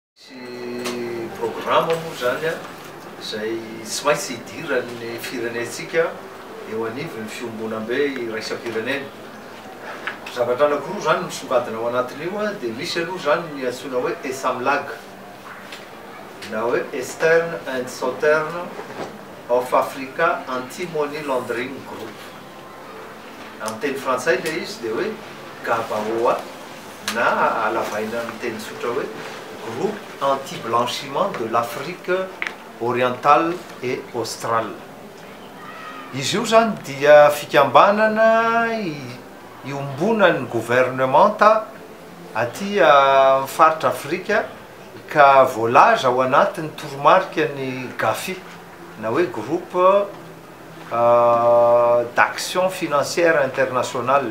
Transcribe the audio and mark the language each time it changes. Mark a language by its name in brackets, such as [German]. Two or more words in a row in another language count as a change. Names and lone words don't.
[Malagasy] misy programme moa zany a zay tsy maintsy hidiran'ny firenentsika eo anivony fiombonam-be iraisam-pirenena. Zavatra anankiroa zany misongadina ao anatin'io a dia misy aloha zany ny antsoina hoe ESAMLAG na hoe [English] Eastern and Southern of Africa Anti-Money Laundering Group. [Malagasy] Amin'ny teny frantsay le izy dia hoe GABAOA na alavaina amin'ny teny tsotra hoe [French] Groupe Anti-Blanchiment de l'Afrique Orientale et Australe. [Malagasy] Izy io zany dia fikambanana iombonan'ny gouvernementa aty amin'ny faritra Afrika ka voalaza ao anatin'ny toromarikany GAFI na hoe [French] Groupe d'Action Financière Internationale.